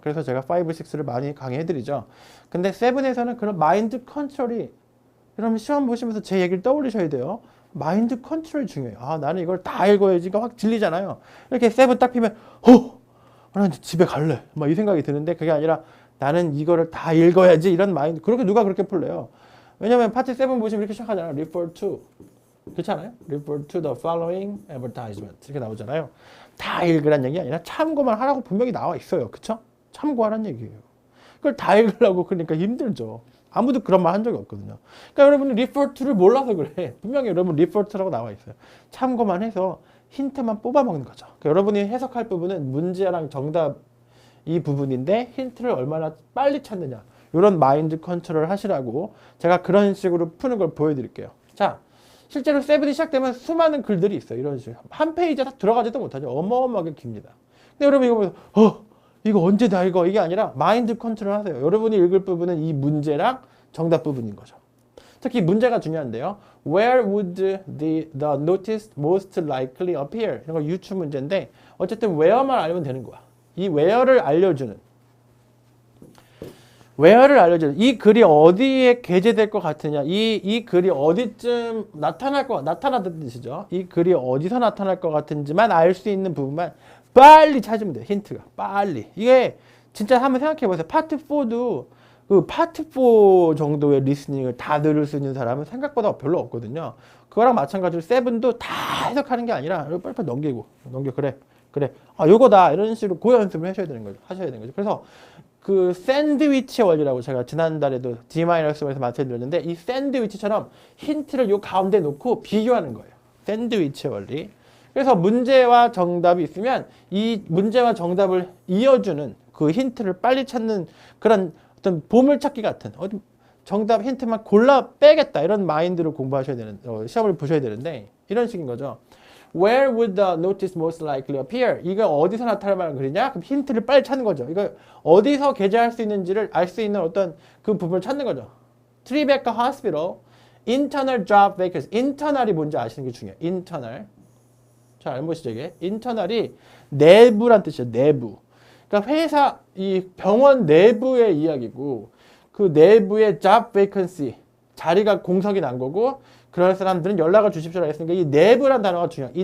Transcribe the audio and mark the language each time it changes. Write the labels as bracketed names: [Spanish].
[Korean] 그래서 제가 5, 6를 많이 강의해드리죠. 근데 7에서는 그런 마인드 컨트롤이 여러분 시험 보시면서 제 얘기를 떠올리셔야 돼요. 마인드 컨트롤이 중요해요. 아, 나는 이걸 다 읽어야지가 확 질리잖아요. 이렇게 7 딱 피면 나는 집에 갈래. 막 이 생각이 드는데 그게 아니라 나는 이거를 다 읽어야지 이런 마인드. 그렇게 누가 그렇게 풀래요? 왜냐면 파트 7 보시면 이렇게 시작하잖아요. [English] Refer to. [Korean] 그렇잖아요. [English] Refer to the following advertisement. [Korean] 이렇게 나오잖아요. 다 읽으란 얘기 아니라 참고만 하라고 분명히 나와 있어요. 그쵸? 참고하란 얘기예요. 그걸 다 읽으려고 그러니까 힘들죠. 아무도 그런 말 한 적이 없거든요. 그러니까 여러분이 refer to를 몰라서 그래. 분명히 여러분 refer to라고 나와 있어요. 참고만 해서 힌트만 뽑아 먹는 거죠. 그러니까 여러분이 해석할 부분은 문제랑 정답 이 부분인데 힌트를 얼마나 빨리 찾느냐. 이런 마인드 컨트롤 하시라고 제가 그런 식으로 푸는 걸 보여드릴게요. 자, 실제로 7이 시작되면 수많은 글들이 있어요. 이런 식으로. 한 페이지에 다 들어가지도 못하죠. 어마어마하게 깁니다. 근데 여러분 이거 보면서 이거 언제 다 읽어? 이게 아니라 마인드 컨트롤 하세요. 여러분이 읽을 부분은 이 문제랑 정답 부분인 거죠. 특히 문제가 중요한데요. [English] Where would the notice most likely appear? [Korean] 이런 거 유추 문제인데 어쨌든 where만 알면 되는 거야. 이 where를 알려주는 이 글이 어디에 게재될 것 같으냐, 이 글이 어디쯤 나타나는 뜻이죠. 이 글이 어디서 나타날 것 같은지만 알 수 있는 부분만 빨리 찾으면 돼요. 힌트가 빨리. 이게 진짜 한번 생각해 보세요. 파트 4도 그 파트 4 정도의 리스닝을 다 들을 수 있는 사람은 생각보다 별로 없거든요. 그거랑 마찬가지로 7도 다 해석하는 게 아니라 빨리빨리 넘겨. 그래. 아, 요거다. 이런 식으로 고연습을 하셔야 되는 거죠. 그래서 그 샌드위치 원리라고 제가 지난달에도 D-1에서 말씀드렸는데 이 샌드위치처럼 힌트를 요 가운데 놓고 비교하는 거예요. 샌드위치 원리. 그래서 문제와 정답이 있으면 이 문제와 정답을 이어주는 그 힌트를 빨리 찾는 그런 어떤 보물찾기 같은 정답 힌트만 골라 빼겠다 이런 마인드로 공부하셔야 되는 시험을 보셔야 되는데 이런 식인 거죠. [English] Where would the notice most likely appear? [Korean] 이거 어디서 나타날 만한 글이냐? 그럼 힌트를 빨리 찾는 거죠. 이거 어디서 게재할 수 있는지를 알 수 있는 어떤 그 부분을 찾는 거죠. [English] Tribeca Hospital internal job vacancy. [Korean] internal이 뭔지 아시는 게 중요해요. internal. 잘 알보시죠 이게. internal이 내부란 뜻이에요. 내부. 그러니까 회사 이 병원 내부의 이야기고 그 내부의 job vacancy 자리가 공석이 난 거고 그런 사람들은 연락을 주십시오라고 했으니까 이 내부란 단어가 중요해요.